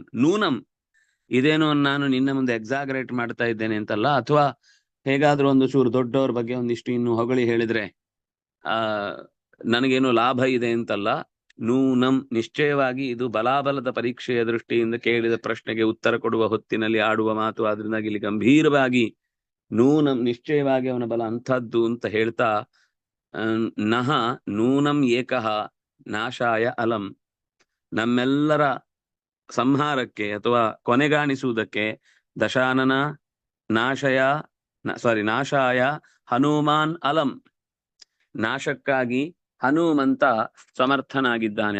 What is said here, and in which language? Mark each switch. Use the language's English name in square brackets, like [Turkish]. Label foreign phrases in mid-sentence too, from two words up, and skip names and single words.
[Kannada] ನೂನಂ, ಇದೇನೋ ನಾನು ನಿನ್ನ ಮುಂದೆ ಎಕ್ಸಾಗರೇಟ್ ಮಾಡ್ತಾ ಇದ್ದೇನೆ ಅಂತಲ್ಲ, ಅಥವಾ ಹೇಗಾದ್ರೂ ಒಂದು ಚೂರು ದೊಡ್ಡವ್ರ ಬಗ್ಗೆ ಒಂದಿಷ್ಟು ಇನ್ನು ಹೊಗಳಿ ಹೇಳಿದ್ರೆ ನನಗೇನೋ ಲಾಭ ಇದೆ ಅಂತಲ್ಲ. ನೂನಂ, ನಿಶ್ಚಯವಾಗಿ ಇದು ಬಲಾಬಲದ ಪರೀಕ್ಷೆಯ ದೃಷ್ಟಿಯಿಂದ ಕೇಳಿದ ಪ್ರಶ್ನೆಗೆ ಉತ್ತರ ಕೊಡುವ ಹೊತ್ತಿನಲ್ಲಿ ಆಡುವ ಮಾತು. ಆದ್ರಿಂದಾಗಿ ಇಲ್ಲಿ ಗಂಭೀರವಾಗಿ ನೂನಂ, ನಿಶ್ಚಯವಾಗಿ ಅವನ ಬಲ ಅಂಥದ್ದು ಅಂತ ಹೇಳ್ತಾ, [Sanskrit] ನಹ ನೂನಂ ಏಕಃ ನಾಶಾಯ ಅಲಂ, [Kannada] ನಮ್ಮೆಲ್ಲರ ಸಂಹಾರಕ್ಕೆ ಅಥವಾ ಕೊನೆಗಾಣಿಸುವುದಕ್ಕೆ [Sanskrit] ದಶಾನನ ನಾಶಾಯ ಹನುಮಾನ್ ಅಲಂ, [Kannada] ನಾಶಕ್ಕಾಗಿ ಹನುಮಂತ ಸಮರ್ಥನಾಗಿದ್ದಾನೆ.